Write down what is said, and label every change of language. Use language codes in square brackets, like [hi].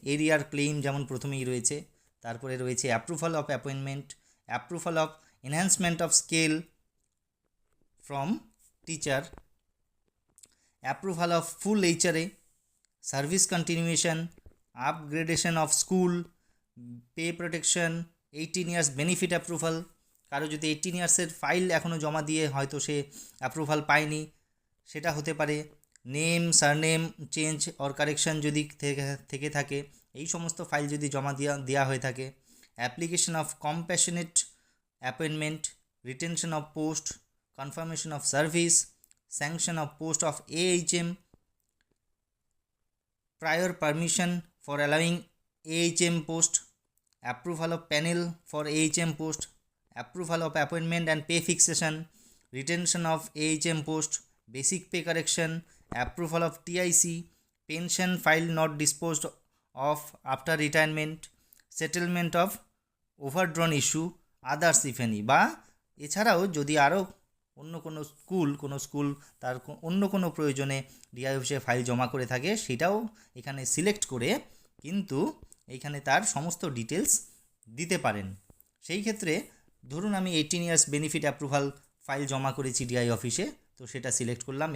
[bn] এরিয়ার ক্লেইম যেমন প্রথমেই রয়েছে, তারপরে রয়েছে [en] Approval of appointment, approval of enhancement of scale from teacher, approval of full HRA, service continuation, upgradation of school, pay protection, 18 years benefit approval. [bn] কারো যদি 18 ইয়ার্সের file এখনও জমা দিয়ে হয়তো সে অ্যাপ্রুভাল পায়নি, সেটা হতে পারে। Name surname change or correction যদি থেকে থাকে, এই সমস্ত ফাইল যদি জমা দেওয়া হয়ে থাকে। [en] Application of compassionate appointment, retention of post, confirmation of service, sanction of post of AHM, prior permission for allowing AHM post, approval of panel for AHM post, approval of appointment and pay fixation, retention of AHM post, basic pay correction, approval of TIC, pension file not disposed of after retirement, settlement of overdrawn issue, others if any। [bn] বা এছাড়াও যদি আরও অন্য কোনো school তার অন্য কোনো প্রয়োজনে ডিআই অফিসে ফাইল জমা করে থাকে, সেটাও এখানে সিলেক্ট করে কিন্তু এইখানে তার সমস্ত ডিটেলস দিতে পারেন। সেই ক্ষেত্রে ধরুন আমি 18 ইয়ার্স বেনিফিট অ্যাপ্রুভাল ফাইল জমা করেছি ডিআই অফিসে, তো সেটা সিলেক্ট করলাম।